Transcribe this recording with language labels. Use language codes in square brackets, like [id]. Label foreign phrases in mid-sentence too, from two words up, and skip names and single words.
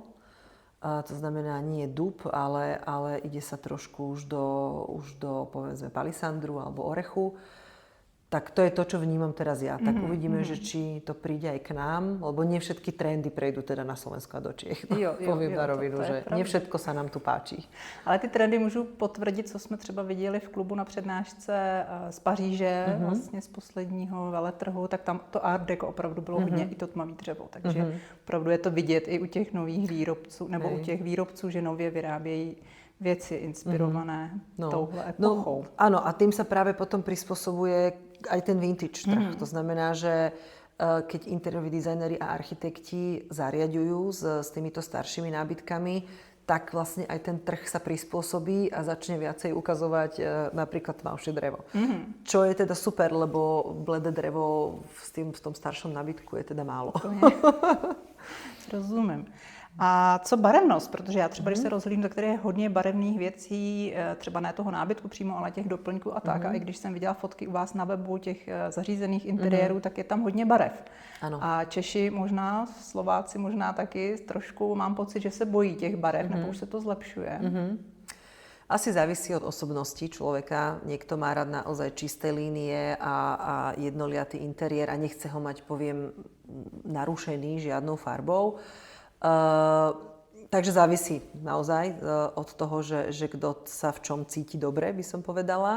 [sk] To znamená nie dub, ale ide sa trošku už do povedzme palisandru alebo orechu. Tak to je to, čo vnímam teraz ja. Tak uvidíme, že či to príde aj k nám, lebo nie všetky trendy prejdú teda na Slovensko a do Čiech. Poviem na rovinu, že nie všetko sa nám tu páčí. [cs] Ale ty trendy můžu potvrdit, co jsme třeba viděli v klubu na přednášce z Paříže, vlastně z posledního veletrhu, tak tam to art deco opravdu bylo hodně i to tmavý dřevo. Takže opravdu je to vidět i u těch nových výrobců, nebo u těch výrobců, že nově vyrábějí věci inspirované touhle epochou. [sk] Áno, a tým sa práve potom prispôsobuje aj ten vintage trh. To znamená, že keď interiéroví dizajneri a architekti zariaďujú s týmito staršími nábytkami, tak vlastne aj ten trh sa prispôsobí a začne viacej ukazovať napríklad tmavšie drevo. Čo je teda super, lebo bledé drevo v tom staršom nábytku je teda málo. [cs] Rozumím. A co barevnost? Protože já třeba, když se rozhlídnu, tak tady je hodně barevných věcí, třeba ne toho nábytku přímo, ale těch doplňků a tak. A i když jsem viděla fotky u vás na webu těch zařízených interiérů, tak je tam hodně barev. Ano. A Češi možná, Slováci možná taky trošku, mám pocit, že se bojí těch barev, nebo už se to zlepšuje. [sk] Asi závisí od osobnosti človeka. Niekto má rád naozaj čisté línie a jednoliatý interiér a nechce ho mať, poviem, narušený žiadnou farbou. Takže závisí naozaj od toho, že kto sa v čom cíti dobre, by som povedala.